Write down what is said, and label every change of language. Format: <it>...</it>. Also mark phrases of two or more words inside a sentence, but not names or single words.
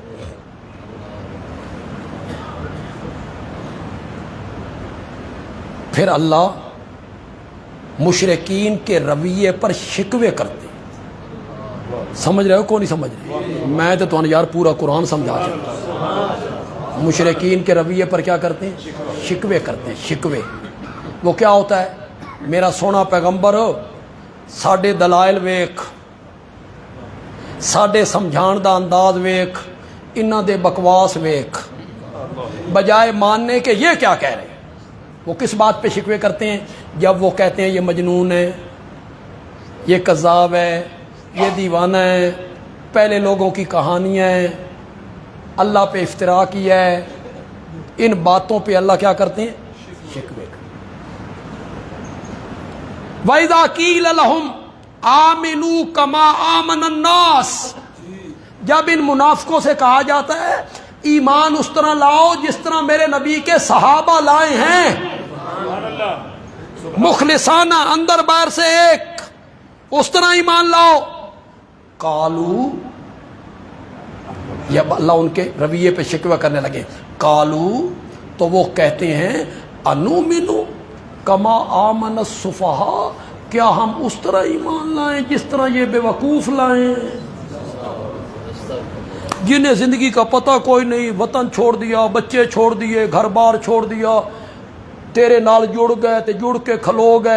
<ur>پھر اللہ مشرکین کے رویے پر شکوے کرتے ہیں۔ سمجھ رہے ہو کو نہیں سمجھ رہے؟ میں تو تمہیں یار پورا قرآن سمجھا چکا۔ مشرکین کے رویے پر کیا کرتے ہیں؟ شکوے کرتے ہیں، شکوے۔ وہ کیا ہوتا ہے؟</ur> <pa>میرا سونا پیغمبر ساڈے دلائل ویکھ، ساڈے سمجھان دا انداز ویکھ، انہاں دے بکواس ویکھ،</pa> <ur>بجائے ماننے کے یہ کیا کہہ رہے ہیں۔ وہ کس بات پہ شکوے کرتے ہیں؟ جب وہ کہتے ہیں یہ مجنون ہے، یہ کذاب ہے، یہ دیوانہ ہے، پہلے لوگوں کی کہانیاں ہیں، اللہ پہ افتراء کیا ہے، ان باتوں پہ اللہ کیا کرتے ہیں؟ شکوے کرتے ہیں۔</ur> <ar>وَإِذَا قِيلَ لَهُمْ آمِنُوا كَمَا آمَنَ النَّاسُ،</ar> <ur>جب ان منافقوں سے کہا جاتا ہے ایمان اس طرح لاؤ جس طرح میرے نبی کے صحابہ لائے ہیں، مخلصانہ، اندر باہر سے ایک، اس طرح ایمان لاؤ۔ قالو، جب اللہ ان کے رویے پہ شکوہ کرنے لگے، قالو، تو وہ کہتے ہیں</ur> <ar>انؤمنو کما آمن السفہاء،</ar> <ur>کیا ہم اس طرح ایمان لائیں جس طرح یہ بے وقوف لائیں، جنہیں زندگی کا پتہ کوئی نہیں، وطن چھوڑ دیا، بچے چھوڑ دیے، گھر بار چھوڑ دیا،</ur> <pa>تیرے نال جڑ گئے تے جڑ کے کھلو گئے۔</pa>